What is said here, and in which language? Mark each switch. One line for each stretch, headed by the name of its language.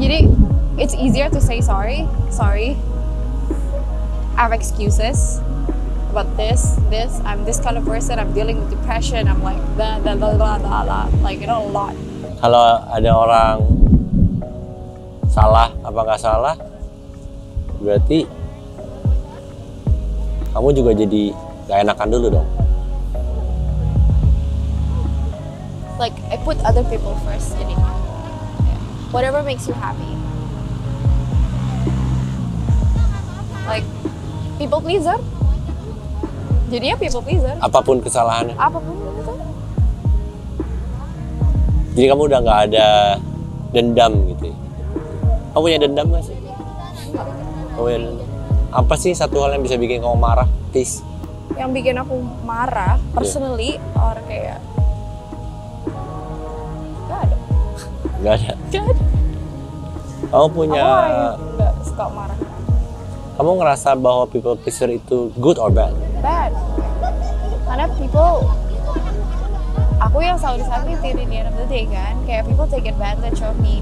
Indonesian: Jadi
English: it's easier to say sorry. I have excuses about this. I'm this kind of person. I'm dealing with depression. I'm like blah, like a lot.
Indonesian: Kalau ada orang salah apa nggak salah, berarti kamu juga jadi nggak enakan dulu dong.
English: Like I put other people first.
Indonesian: Jadi
English: whatever makes you happy. Like people pleaser.
Indonesian: Jadinya
English: people pleaser.
Indonesian: Apapun kesalahannya. Apapun itu. Jadi kamu udah nggak ada dendam gitu ya? Kamu punya dendam nggak sih? Kamu punya dendam? Apa sih satu hal yang bisa bikin kamu marah,
English: please?
Indonesian: Yang bikin aku marah,
English: personally, or
Indonesian: kayak Gak ada. Kamu punya. Aku orang yang nggak suka marah. Kamu ngerasa bahwa people pleaser itu
English: good or bad? Bad. Karena people,
Indonesian: aku yang selalu disakitin
English: in the end of the day
Indonesian: kan, kayak
English: people take advantage of me.